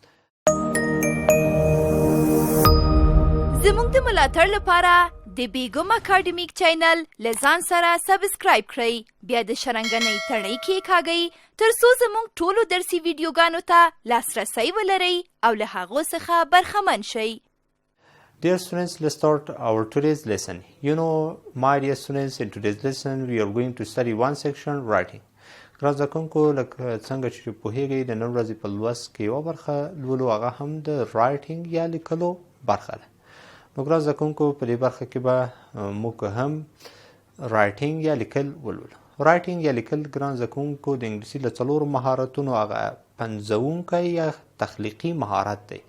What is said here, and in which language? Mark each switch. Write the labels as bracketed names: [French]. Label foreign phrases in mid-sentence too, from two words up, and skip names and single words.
[Pashto] زموږ د ملاتړ لپاره د بیګم اکاډمیک چینل له ځان سره سبسکرایب کړئ. بیا د شرنګنۍ تڼۍ کېکاږئ تر څو زموږ ټولو درسي ویډیوګانو ته لاسرسی ولرئ او له هغو څخه برخمن شئ. [English] Dear students, let's start our today's lesson. You know, my dear students, in today's lesson we are going to study one section, writing. [Pashto] ګران زده کوونکو لکه څنګه چې پوهیږئ د نن ورځې په لوست کې یوه برخه لولو هغه هم د رایټینګ یا لیکلو برخه ده. نو ګران زده کوونکو په دې برخه کې به موږ هم رایټینګ یا لیکل ولولو. رایټینګ یا لیکل ګران زده کوونکو د انګلیسي له څلورو مهارتونو هغه پنځونکی یا تخلیقي مهارت دی.